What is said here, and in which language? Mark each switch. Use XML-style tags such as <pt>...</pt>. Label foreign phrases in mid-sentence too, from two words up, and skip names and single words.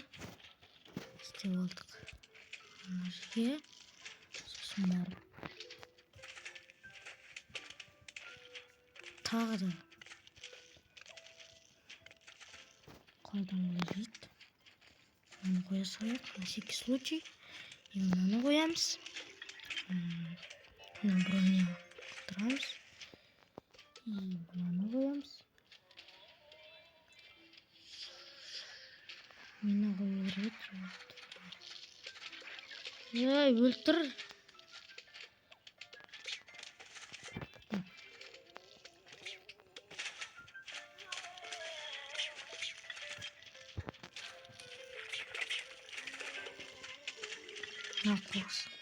<kk>Істеп алдық. Мына жерге сосын барып. Тағы да. Қайдан қойып. Мынаны қоя салайық,</kk> <ru>на всякий случай.</ru> <kk>И мынаны қоямыз. Мына броня тұрамыз. И мынаны қоямыз. Мына қою керек. Ей, өлтір.</kk> <ru>На курс.</ru>